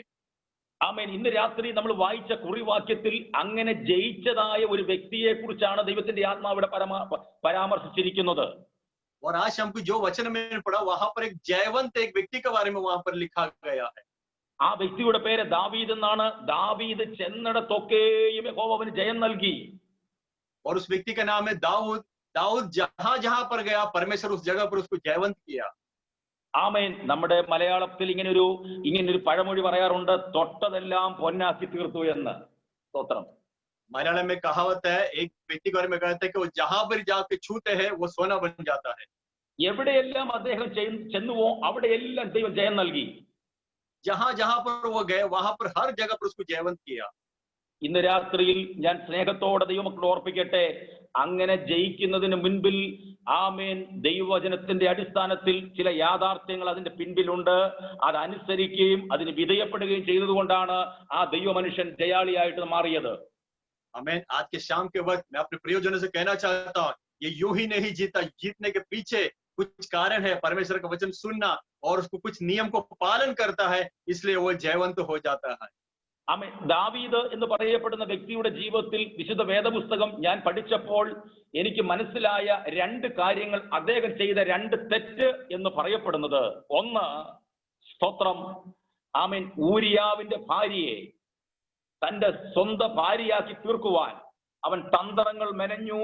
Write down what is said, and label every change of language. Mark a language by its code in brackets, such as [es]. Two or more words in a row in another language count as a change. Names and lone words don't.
[ml] ആമേൻ. ഇന്ന് രാത്രി നമ്മൾ വായിച്ച കുറിവാക്യത്തിൽ അങ്ങനെ ജയിച്ചതായ ഒരു വ്യക്തിയെ കുറിച്ചാണ് ദൈവത്തിന്റെ ആത്മാവിടെ പരാമർശിച്ചിരിക്കുന്നത്. [hi] और आज शाम को जो वचन में पढ़ा वहां पर एक जयवंत एक व्यक्ति के बारे में वहां पर लिखा गया है। [ml] ആ വ്യക്തിയുടെ പേര് ദാവീദ് എന്നാണ്. ദാവീദ് ചെന്നിടത്തൊക്കെയും യഹോവ അവന് ജയം നൽകി. [hi] और उस व्यक्ति का नाम है दाऊद। दाऊद जहां जहां पर गया परमेश्वर उस जगह पर उसको जयवंत किया। [ml] ആമേൻ. നമ്മുടെ മലയാളത്തിൽ ഇങ്ങനൊരു പഴമൊഴി പറയാറുണ്ട്, തൊട്ടതെല്ലാം പൊന്നാക്കി തീർത്തു എന്ന്. സ്തോത്രം. [hi] मलयालम में कहावत है, एक व्यक्ति के बारे में कहते हैं कि वो जहां पर जाके छूते हैं वो सोना बन जाता है। [ml] എവിടെയെല്ലാം അദ്ദേഹം ചെന്നുവോ അവിടെയെല്ലാം ദൈവം ജയം നൽകി. [hi] जहां जहां पर वो गए वहां पर हर जगह पर उसको जयवंत किया। [ml] ഇന്ന് രാത്രിയിൽ ഞാൻ സ്നേഹത്തോടെ ദൈവമക്കളെ ഓർപ്പിക്കട്ടെ, അങ്ങനെ ജയിക്കുന്നതിന് മുൻപിൽ ആമേൻ ദൈവവചനത്തിന്റെ അടിസ്ഥാനത്തിൽ ചില യാഥാർത്ഥ്യങ്ങൾ അതിന്റെ പിൻപിലുണ്ട്. അതനുസരിക്കുകയും അതിന് വിധേയപ്പെടുകയും ചെയ്തതുകൊണ്ടാണ് ആ ദൈവ മനുഷ്യൻ ജയാളിയായിട്ട് മാറിയത്. [hi] आमीन। आज के शाम के वक्त मैं अपने प्रियजनों से कहना चाहता हूँ, ये यूं ही नहीं जीता, जीतने के पीछे कुछ कारण है। परमेश्वर का वचन सुनना और उसको कुछ नियम को पालन करता है, इसलिए वो जयवंत हो जाता है। [ml] ആമേൻ. ദാവീദ് എന്ന് പറയപ്പെടുന്ന വ്യക്തിയുടെ ജീവിതത്തിൽ വിശുദ്ധ വേദപുസ്തകം ഞാൻ പഠിച്ചപ്പോൾ എനിക്ക് മനസ്സിലായ രണ്ട് കാര്യങ്ങൾ, അദ്ദേഹം ചെയ്ത രണ്ട് തെറ്റ് എന്ന് പറയപ്പെടുന്നത്. ഒന്ന്, സ്തോത്രം, ആമേൻ, ഊരിയാവിന്റെ ഭാര്യയെ തന്റെ സ്വന്തം ഭാര്യയാക്കി തീർക്കുവാൻ അവൻ തന്ത്രങ്ങൾ മെനഞ്ഞു.